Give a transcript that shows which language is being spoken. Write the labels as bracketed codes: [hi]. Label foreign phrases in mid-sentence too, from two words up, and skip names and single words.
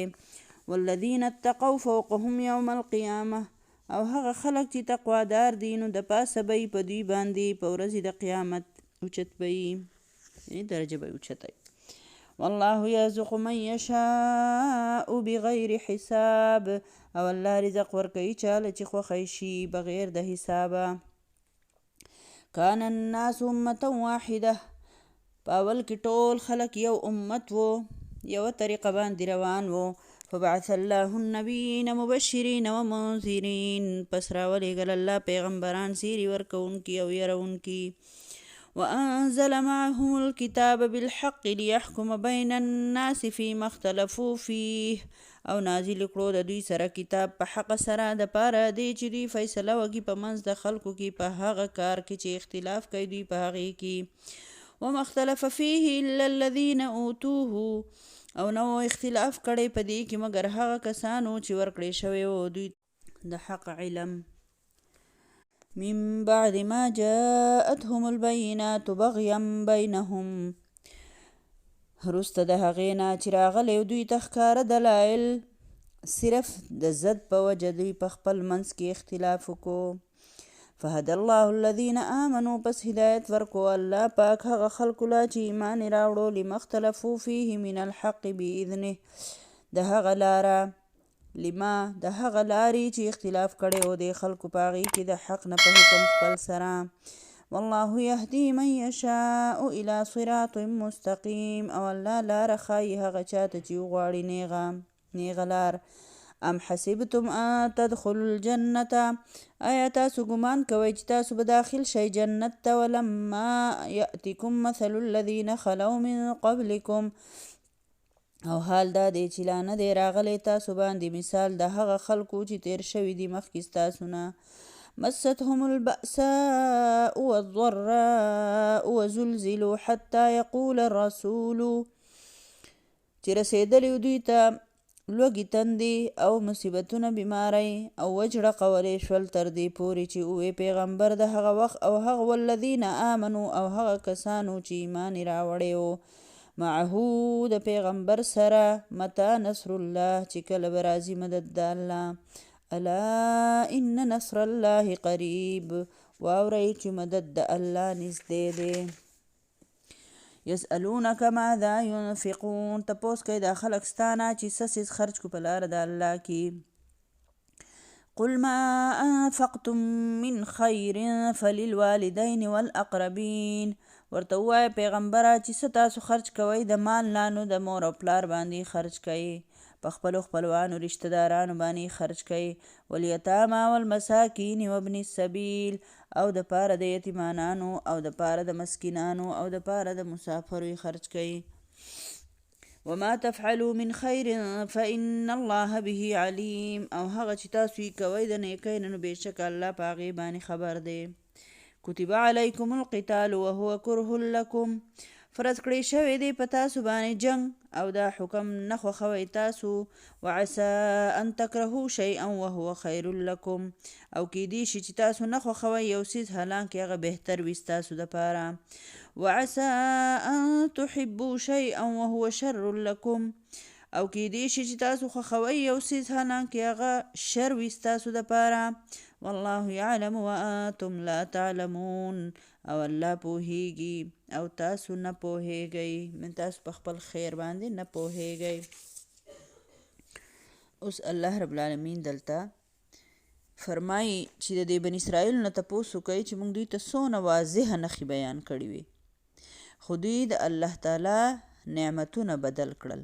[ar] والذین اتقوا فوقهم یوم القیامه، [ps] او هغه خلک چې تقوادار دي نو د پاسه به په دوی باندې په ورځې د قیامت اوچت به یي، یعنې درجه به یې اوچته. [ar] والله یرزق من یشاء بغیر حساب، [ps] او الله رزق ورکوي چاله چې خوښی شي بغیر د حسابه. [ar] کان الناس امة واحده، [ps] په اول کې ټول خلک یو امت و، یوه طریقه باندې روان و. [ar] فبعث الله النبیین مبشرین ومنذرین، [ps] پس راولېږل الله پیغمبران زیري ورکوونکي او یرونکي. [ar] وأنزل معهم الكتاب بالحق ليحكم بين الناس فيما اختلفوا فيه، [ps] او نازل کړو د دوی سره کتاب په حق سره د پاره دی چې دوی فیصله وکړي په منځ د خلکو کې په هغه کار کې چې اختلاف کوي دوی په هغې کې. [ar] وما اختلف فيه إلا الذين أوتوه، [ps] او نو اختلاف کړی په دې کې مګر هغه کسانو چې ورکړی شوی و دوی د حق علم. [ar] من بعد ما جاءتهم البينات بغيا بينهم، [ps] وروسته د هغې نه چې راغلی دوی ته ښکاره دلایل صرف د ضد په وجه دوی په خپل منځ کې اختلاف وکړو. [ar] فهدى الله الذين آمنوا، [ps] پس هدایت ورکو الله پاک هغه خلکو لا چې ایمان یې راوړو [ar] لما اختلفوا فيه من الحق بإذنه، [ps] د هغه لارې چې اختلاف کړی و د خلکو په هغې کې د حق نه په حکم خپل سره. [ar] والله یهدي من یشاء الى صراط مستقیم، [ps] او الله لاره ښایي هغه چاته چې وغواړي نیغه لار. [ar] ام حسبتم ان تدخلوا الجنة، [ps] آیا تاسو ګمان کوئ چې تاسو به داخل شئ جنت ته؟ [ar] ولما یأتکم مثل الذین خلوا من قبلکم، [ps] او حال دا دی چې لا نه دی راغلی تاسو باندې مثال د هغه خلکو چې تیر شوي دي مخکې ستاسو نه. [ar] مستهم البأساء والضراء وزلزلوا حتى يقول الرسول، [ps] چې رسېدلي دوی ته لوږې تندې او مصیبتونه بیماری او وجړه قولې شول تر دې پورې چې اوې پیغمبر د هغه وخت او هغه [ar] والذین آمنو، [ps] او هغه کسانو چې ایمان یې راوړی و معه د پیغمبر سره [ar] متى نصر الله، [ps] چې کله به راځي مدد د الله. [ar] الا ان نصر الله قریب، [ps] واورئ چې مدد د الله نږدې دی. [ar] یسألونک ماذا ينفقون، [ps] تپوس کوي دا خلک ستانه چې څه څیز خرج کو په لاره د الله کې. [ar] قل ما انفقتم من خیر فللوالدین والاقربین، [ps] ورته ووایه پیغمبره چې څه تاسو خرج کوئ د مال نه نو د مور او پلار باندې خرج کوئ، په خپلو خپلوانو رشته دارانو باندې خرج کوئ. [ar] والیتاما والمساکین وابن السبیل، [ps] او د پاره د یتیمانانو او د پاره د مسکینانو او د پاره د مسافرو خرج کوئ. [ar] وما تفعلوا من خیر فإن الله به علیم، [ps] او هغه چې تاسو یې کوئ د نیکۍ نه نو بېشکه الله په هغې باندې خبر دی. [ar] کتب علیکم القتال وهو کرہ لکم، [ps] فرض کړی شوی دی په تاسو باندې جنگ او دا حکم نه خوښوئ تاسو. [ar] وعسى ان تکرهوا شیئا وهو خیر لکم، [ps] او کیدی شي چې تاسو نه خوښوئ یو څیز حالانکې هغه بهتر وي ستاسو دپاره. [ar] وعسى ان تحبوا شیئا وهو شر لکم، [ps] او کیدی شي چې تاسو خوښوئ یو څیز حالانکې هغه شر وي ستاسو دپاره. [ar] والله یعلم وانتم لا تعلمون [ps] او الله پوهیږي او تاسو نه پوهیږئ، من تاسو په خپل خیر باندې نه پوهیږئ. اوس [ar] الله رب العالمین [ps] دلته فرمایي چې د دې بني اسرائیل نه تپوس وکئ چې موږ دوی ته څونه واضحه نښې بیان کړي وي، خو دوی د الله تعالی نعمتونه بدل کړل.